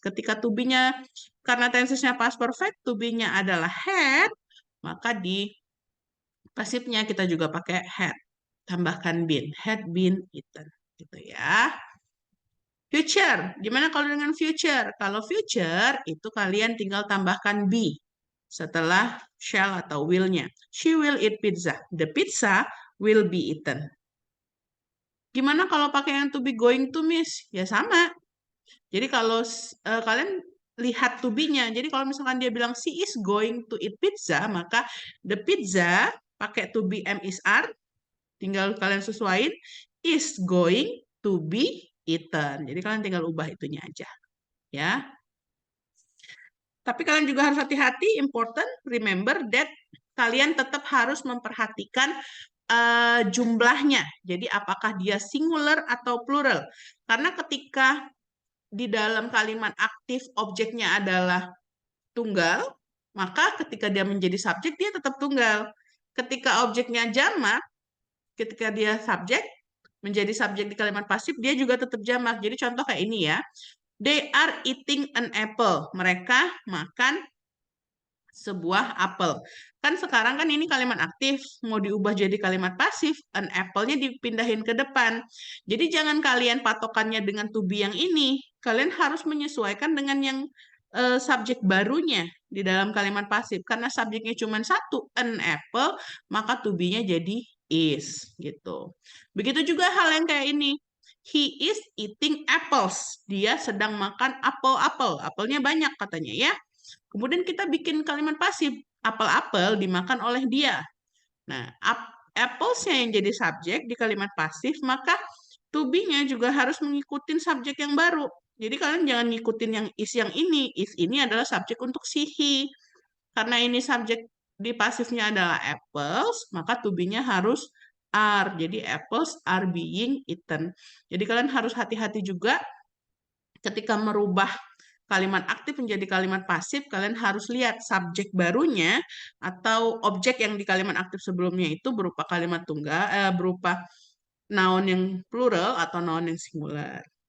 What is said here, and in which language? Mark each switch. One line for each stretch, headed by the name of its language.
Indonesian: Ketika to be-nya karena tensesnya past perfect, to be-nya adalah had, maka di pasifnya kita juga pakai had. Tambahkan been, had been eaten. Gitu ya. Future, gimana kalau dengan future? Kalau future itu kalian tinggal tambahkan be setelah shall atau will-nya.
English: She will eat pizza. The pizza will be eaten.
Indonesian: Gimana kalau pakai yang to be going to, Miss? Ya sama. Jadi kalau kalian lihat to be-nya. Jadi kalau misalkan dia bilang
English: she is going to eat pizza,
Indonesian: maka the pizza pakai to be am is are, tinggal kalian sesuaiin
English: is going to be eaten.
Indonesian: Jadi kalian tinggal ubah itunya aja, ya. Tapi kalian juga harus hati-hati,
English: important, remember that
Indonesian: kalian tetap harus memperhatikan jumlahnya. Jadi apakah dia singular atau plural. Karena ketika di dalam kalimat aktif objeknya adalah tunggal, maka ketika dia menjadi subjek dia tetap tunggal. Ketika objeknya jamak, ketika dia subjek, menjadi subjek di kalimat pasif, dia juga tetap jamak. Jadi contoh kayak ini ya.
English: They are eating an apple.
Indonesian: Mereka makan sebuah apel. Kan sekarang kan ini kalimat aktif, mau diubah jadi kalimat pasif, an apple-nya dipindahin ke depan. Jadi jangan kalian patokannya dengan to be yang ini. Kalian harus menyesuaikan dengan yang subjek barunya di dalam kalimat pasif. Karena subjeknya cuma satu, an apple, maka to be-nya jadi is gitu. Begitu juga hal yang kayak ini.
English: He is eating apples.
Indonesian: Dia sedang makan apel-apel. Apelnya banyak katanya ya. Kemudian kita bikin kalimat pasif. Apel-apel dimakan oleh dia. Nah, apples-nya yang jadi subjek di kalimat pasif, maka to be-nya juga harus mengikuti subjek yang baru. Jadi kalian jangan ngikutin yang is yang ini. Is ini adalah subjek untuk si he. Karena ini subjek di pasifnya adalah apples, maka to be-nya harus are.
English: Jadi apples are being eaten.
Indonesian: Jadi kalian harus hati-hati juga ketika merubah kalimat aktif menjadi kalimat pasif, kalian harus lihat subjek barunya atau objek yang di kalimat aktif sebelumnya itu berupa kalimat tunggal, berupa noun yang plural atau noun yang singular.